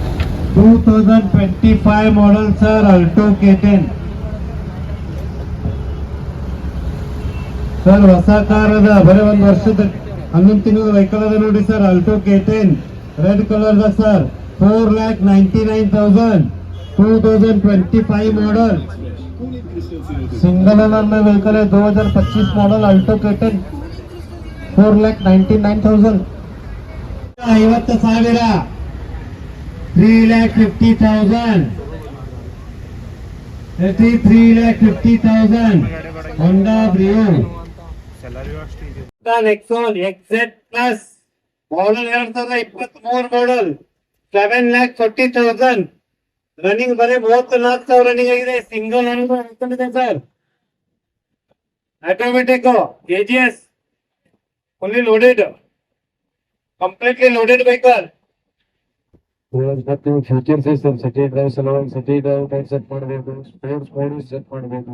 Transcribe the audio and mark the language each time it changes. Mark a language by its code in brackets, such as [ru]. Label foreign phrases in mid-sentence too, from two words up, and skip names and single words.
[en] 2025 model sir, Alto K10 sir. [kn] ಹೊಸ ಕಾರ್ ಅದ, ಬರೀ 1 ವರ್ಷದ 11 ತಿಂಗಳ ವೆಹಿಕಲ್ ಅದ ನೋಡಿ ಸರ್. ಆಲ್ಟೋ K10 [en] red colour [kn] ದ ಸರ್. 4,99,000. [en] 2025 model, single owner [hi] में व्हीकल है. 2025 मॉडल अल्टो K10 4,99,000. 50,000 3,50,000. [en] That is 3,50,000. Honda Brio. Nexon XZ Plus. Model 2023 model. 7,40,000. [kn] ರನ್ನಿಂಗ್ ಬರೀ 34,000 ರನ್ನಿಂಗ್ ಆಗಿದೆ. ಸಿಂಗಲ್ ಅನ್ಕೊಂಡಿದೆ ಸರ್. [en] automatic AGS fully loaded, completely loaded vehicle. features sir city drive [kn] ಸಲುವಾಗಿ [en] city drive type set [kn] ಮಾಡಬೇಕು, [en] sports mode set [kn] ಮಾಡಬೇಕು.